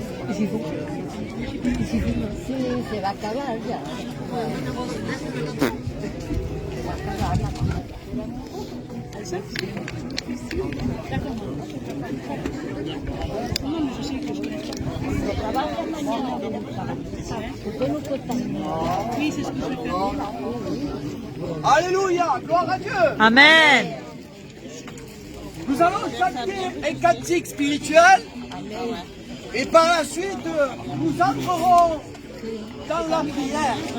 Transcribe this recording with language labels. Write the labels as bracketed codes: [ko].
[fr] Ici, vous. [es] Sí, se va a acabar ya. Se va a acabar la cosa. [fr] D'accord. Non, mais je sais que je connais. [es] Se trabaja mañana de la tarde. ¿Por qué no cuesta? [fr] Oui, c'est ce que je vais faire. Alléluia, gloire à Dieu. Amen. Nous allons chanter un cantique spirituel et par la suite nous entrerons dans la prière.